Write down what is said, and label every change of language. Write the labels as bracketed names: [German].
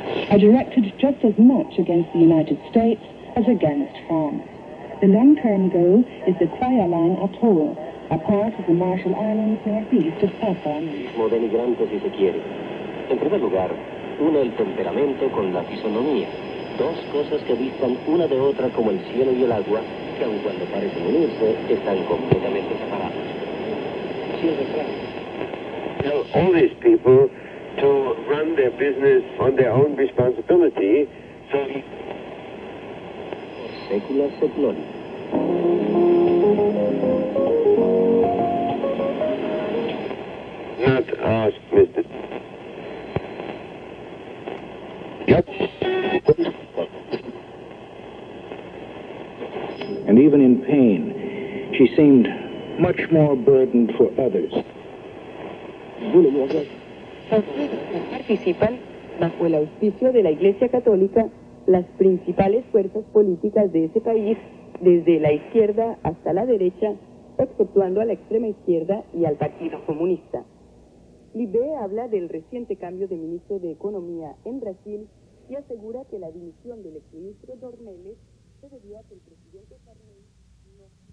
[English] are directed just as much against the United States as against France. The long-term goal is the Kwajalein Atoll, a part of the Marshall Islands northeast of Papua. [Spanish] Denigrante si se quiere. En primer lugar, une el temperamento con la fisonomía. Dos cosas que distan una de otra como el cielo y el agua, que aun cuando parecen unirse, están completamente separadas. Así es de claro. [English] Tell all these people to run their business on their own responsibility, so [Latin] Secula seclori. [English] not ask Mr. Yep. And even in pain, she seemed much more burdened for others. [Spanish] Participan, bajo el auspicio de la Iglesia Católica, las principales fuerzas políticas de ese país, desde la izquierda hasta la derecha, exceptuando a la extrema izquierda y al Partido Comunista. Libé habla del reciente cambio de ministro de Economía en Brasil y asegura que la dimisión del exministro Dornelles se debió a que el presidente Sarney no...